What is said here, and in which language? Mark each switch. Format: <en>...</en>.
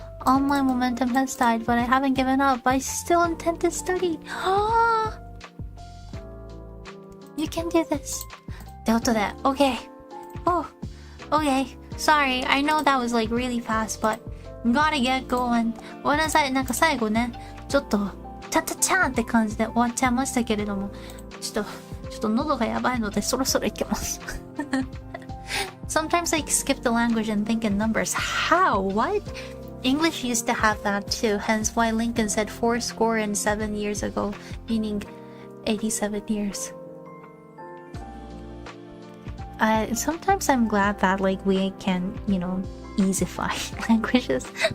<en>All my momentum has died, but I haven't given up. I still intend to study. You can do this.</en> <ja>ってことで、</ja> <en>OK. Oh, OK. Sorry, I know that was like really fast, but gotta get going.</en> <ja>ごめんなさい。なんか最後ね、ちょっと、チャチャチャーンって感じで終わっちゃいましたけれども、ちょっと喉がやばいのでそろそろ行きます。</ja> <en>Sometimes I skip the language and think in numbers. How? What? English used to have that too, hence why Lincoln said 77 years ago, meaning 87 years. Sometimes I'm glad that like we can, you know, easify languages.</en>